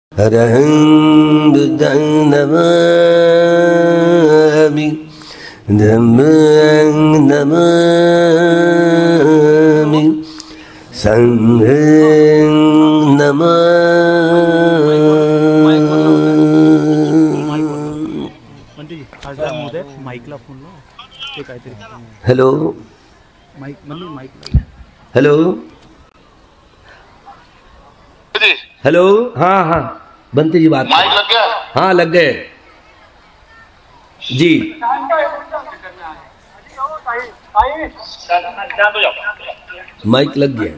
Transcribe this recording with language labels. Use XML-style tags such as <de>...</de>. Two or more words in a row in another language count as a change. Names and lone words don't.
<pi>अरहं बुद्धं नमामि, धम्मं नमामि, संघं नमामि।</pi> <mr>माईकला फोन लाव, ते काहीतरी हेलो माईक म्हणजे माईक</mr> <en>hello hello,</en> <hi>हाँ हाँ बंटी जी बात। माइक लग गया? हाँ लग गए जी। माइक लग गया।</hi>